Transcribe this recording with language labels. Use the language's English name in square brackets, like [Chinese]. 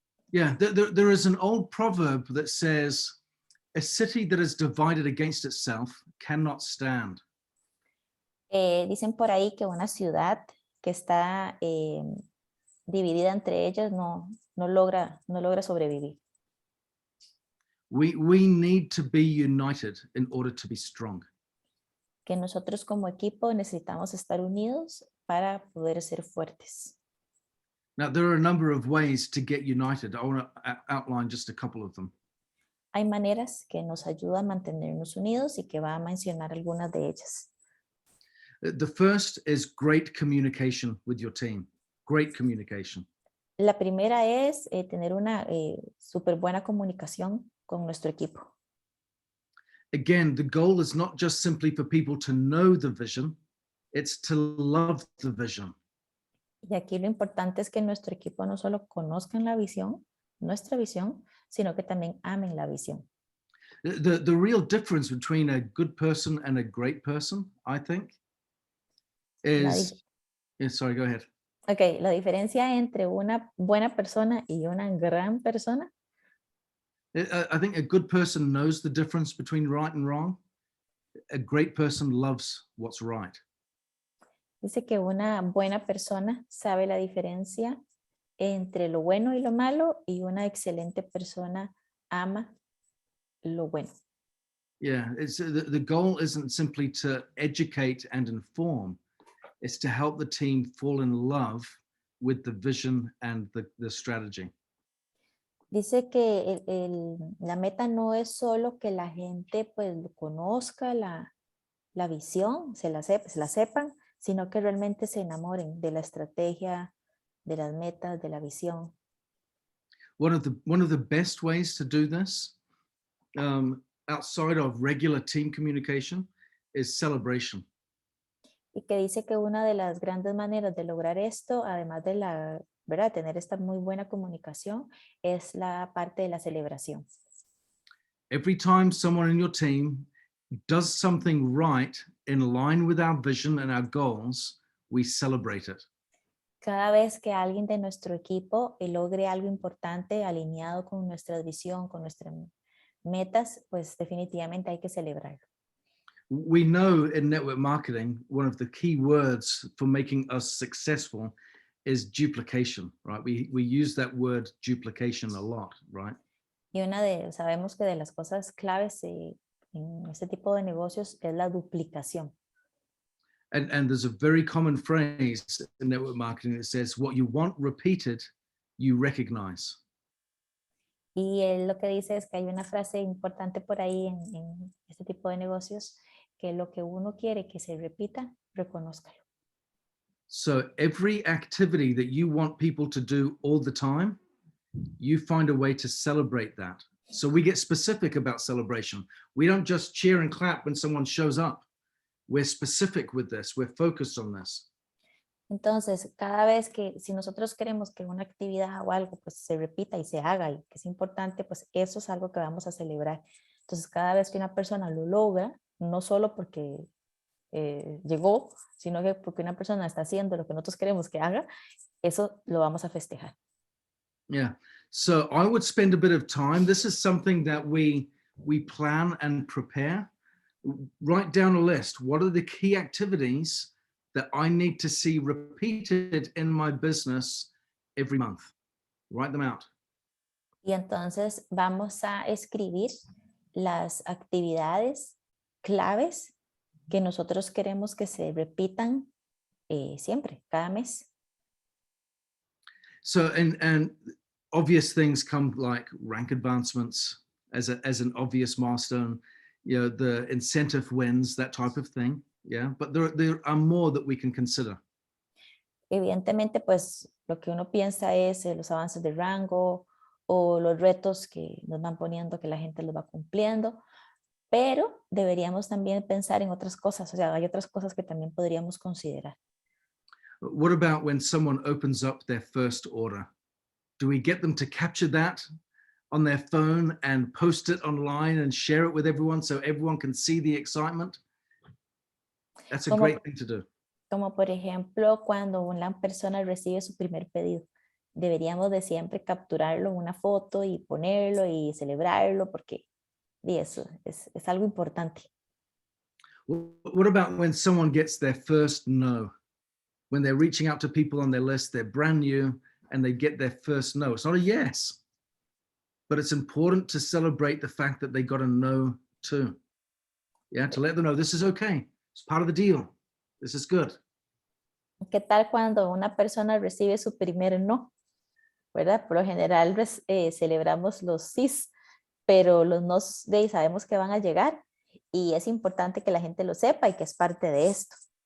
[English] Yeah, there is an old proverb that says, a city that is divided against itself cannot stand. [Spanish] Dicen por ahí que una ciudad que está dividida entre ellas no logra sobrevivir. [English] We need to be united in order to be strong. [Spanish] Que nosotros como equipo necesitamos estar unidos para poder ser fuertes. [English] Now, there are a number of ways to get united. I want to outline just a couple of them. [Spanish] Hay maneras que nos ayudan a mantenernos unidos y que va a mencionar algunas de ellas. [English] The first is great communication with your team. Great communication. [Spanish] La primera es tener una súper buena comunicación con nuestro equipo. [English] Again, the goal is not just simply for people to know the vision, it's to love the vision. [Spanish] Y aquí lo importante es que nuestro equipo no solo conozcan la visión, nuestra visión, sino que también amen la visión. [English] The real difference between a good person and a great person, I think, is... Yeah, sorry, go ahead. [Spanish] Ok, la diferencia entre una buena persona y una gran persona. [English] I think a good person knows the difference between right and wrong. A great person loves what's right. [Spanish] Dice que una buena persona sabe la diferencia entre lo bueno y lo malo, y una excelente persona ama lo bueno. [English] Yeah, it's the goal isn't simply to educate and inform. It's to help the team fall in love with the vision and the strategy. [Spanish] Dice que la meta no es solo que la gente pues conozca la visión, se la sepan, sino que realmente se enamoren de la estrategia, de las metas, de la visión. [English] One of the best ways to do this, outside of regular team communication, is celebration. [Spanish] Y que dice que una de las grandes maneras de lograr esto, además de ¿verdad?, tener esta muy buena comunicación, es la parte de la celebración. [English] Every time someone in your team does something right in line with our vision and our goals, we celebrate it. [Spanish] Cada vez que alguien de nuestro equipo logre algo importante alineado con nuestra visión, con nuestras metas, pues definitivamente hay que celebrarlo. [English] We know in network marketing, one of the key words for making us successful is duplication, right? We use that word duplication a lot, right? [Spanish] Y sabemos que de las cosas claves en este tipo de negocios es la duplicación. [English] And there's a very common phrase in network marketing that says, what you want repeated, you recognize. [Spanish] Y él lo que dice es que hay una frase importante por ahí en este tipo de negocios, que lo que uno quiere que se repita, reconózcalo. [English] So every activity that you want people to do all the time, you find a way to celebrate that. So we get specific about celebration. We don't just cheer and clap when someone shows up. We're specific with this. We're focused on this. [Spanish] Entonces, cada vez que, si nosotros queremos que una actividad o algo pues se repita y se haga y que es importante, pues eso es algo que vamos a celebrar. Entonces, cada vez que una persona lo logra, no solo porque llegó, sino que porque una persona está haciendo lo que nosotros queremos que haga, eso lo vamos a festejar. Yeah. [English] So I would spend a bit of time. This is something that we plan and prepare. Write down a list. What are the key activities that I need to see repeated in my business every month? Write them out. [Spanish] Y entonces vamos a escribir las actividades claves que nosotros queremos que se repitan siempre, cada mes. [English] So, and obvious things come like rank advancements as an obvious milestone, you know, the incentive wins, that type of thing. Yeah, but there are more that we can consider. [Spanish] Evidentemente, pues lo que uno piensa es los avances de rango o los retos que nos van poniendo que la gente los va cumpliendo, pero deberíamos también pensar en otras cosas, o sea, hay otras cosas que también podríamos considerar. [English] What about when someone opens up their first order? Do we get them to capture that on their phone and post it online and share it with everyone so everyone can see the excitement? That's a great thing to do. [Spanish] Como por ejemplo, cuando una persona recibe su primer pedido, deberíamos de siempre capturarlo en una foto y ponerlo y celebrarlo porque eso es algo importante. [English] What about when someone gets their first no? When they're reaching out to people on their list, they're brand new and they get their first no. It's not a yes, but it's important to celebrate the fact that they got a no too. Yeah, to let them know this is okay. It's part of the deal. This is good. [Spanish] ¿Qué tal cuando una persona recibe su primer no? ¿Verdad? Por lo general celebramos los sís, pero los nos sabemos que van a llegar y es importante que la gente lo sepa y que es parte de esto.